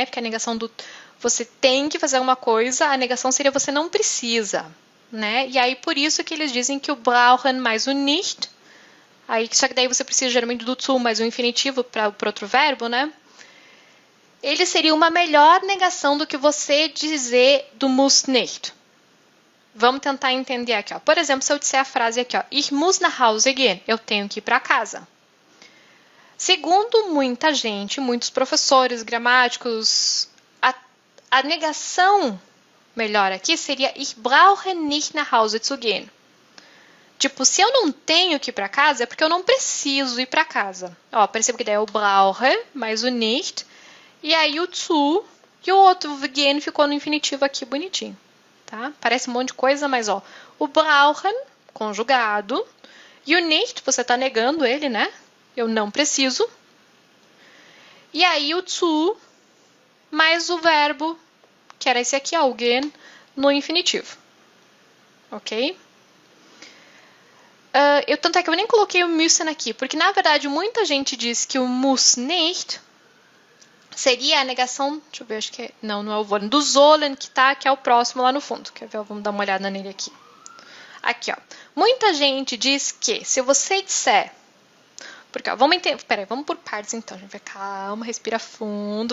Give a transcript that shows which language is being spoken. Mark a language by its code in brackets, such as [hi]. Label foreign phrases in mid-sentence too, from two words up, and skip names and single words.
[pt] Porque a negação do você tem que fazer alguma coisa, a negação seria você não precisa, né? E aí por isso que eles dizem que o brauchen mais o nicht, aí só que daí você precisa geralmente do zu mais o infinitivo para outro verbo, né? Ele seria uma melhor negação do que você dizer do [de] muss nicht. [pt] Vamos tentar entender aqui, ó. Por exemplo, se eu disser a frase aqui, ó, [de] ich muss nach Hause gehen, [pt] eu tenho que ir para casa. Segundo muita gente, muitos professores gramáticos, a negação melhor aqui seria [de] ich brauche nicht nach Hause zu gehen. [pt] Tipo, se eu não tenho que ir para casa, é porque eu não preciso ir para casa. Ó, perceba que daí é o brauche mais o nicht, e aí o zu, e o outro gehen ficou no infinitivo aqui bonitinho. Tá? Parece um monte de coisa, mas ó, o brauchen, conjugado, e o nicht, você está negando ele, né? Eu não preciso. E aí o zu mais o verbo, que era esse aqui, alguém, no infinitivo. Ok? Tanto é que eu nem coloquei o müssen aqui, porque na verdade muita gente diz que o [de] muss nicht [pt] seria a negação, deixa eu ver, acho que é, não é o wollen, do sollen, que é o próximo lá no fundo. Quer ver? Vamos dar uma olhada nele aqui. Aqui, ó. Muita gente diz que se você disser, porque, ó, vamos por partes então, gente. Calma, respira fundo.